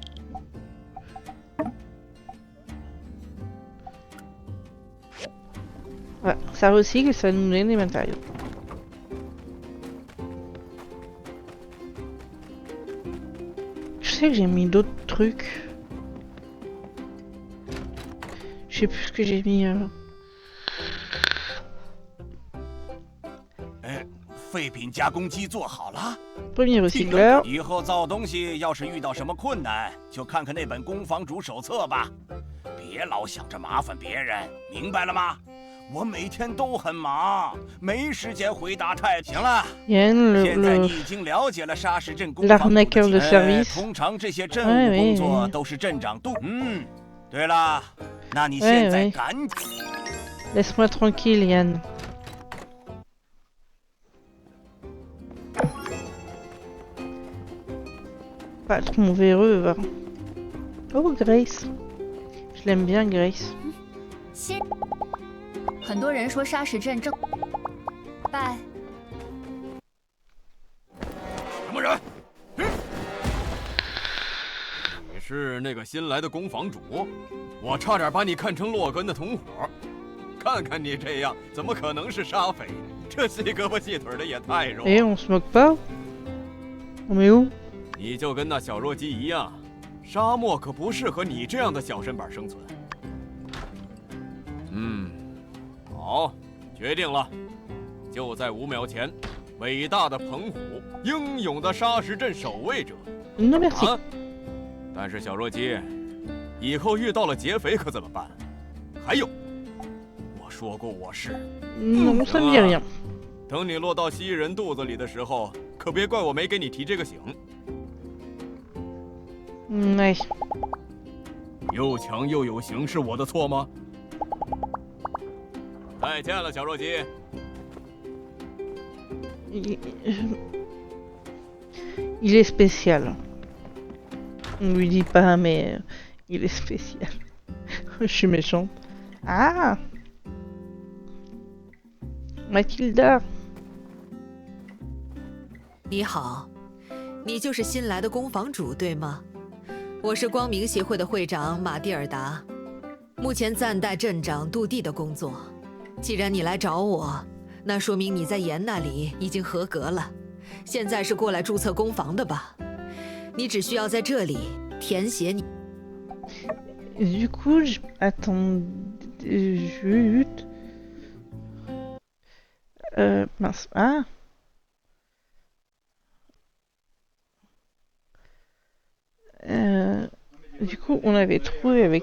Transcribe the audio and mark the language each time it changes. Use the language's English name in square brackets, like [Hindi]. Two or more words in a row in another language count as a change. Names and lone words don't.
[French] Voilà, ça recycle et ça va nous donner des matériaux. Je sais que j'ai mis d'autres trucs. Je sais plus ce que j'ai mis. [Chinese] 废品加工机做好了。 [French] Premier recycleur. [Chinese] 以后造东西要是遇到什么困难，就看看那本工坊主手册吧，别老想着麻烦别人，明白了吗？我每天都很忙，没时间回答太。行了，现在你已经了解了沙石镇工坊主的service。通常这些镇务工作都是镇长督。对了，那你现在赶紧。 [French] Laisse-moi tranquille, Yann. Patron véreux, va. Oh, Grace. Je l'aime bien, Grace. [Chinese] 很多人说沙石镇正拜。什么人？你是那个新来的工坊主？我差点把你看成洛根的同伙。看看你这样，怎么可能是沙匪？这细胳膊细腿的也太弱。 [French] Eh, on se moque pas? On est où? [Chinese] 你就跟那小弱鸡一样，沙漠可不适合你这样的小身板生存。好，决定了，就在5秒前，伟大的澎湖，英勇的沙石镇守卫者。 [French] Non, merci. 啊！ [Chinese] 但是小弱鸡，以后遇到了劫匪可怎么办？还有，我说过我是。 [French] Non, ça me dit rien. [Chinese] 等你落到蜥蜴人肚子里的时候，可别怪我没给你提这个醒。 [French] Ouais. [Chinese] 又强又有型是我的错吗？再见了，小弱鸡。 [French] Il est spécial. On lui dit pas, mais il est spécial. Je suis méchante. Ah! Mathilda. [Chinese] 你好，你就是新来的工坊主对吗？我是光明协会的会长马蒂尔达，目前暂代镇长杜蒂的工作。既然你来找我，那说明你在严那里已经合格了。现在是过来注册工坊的吧？你只需要在这里填写你。 [French] Du coup, attends, juste. Mince. Ah! Du coup, on avait trouvé avec...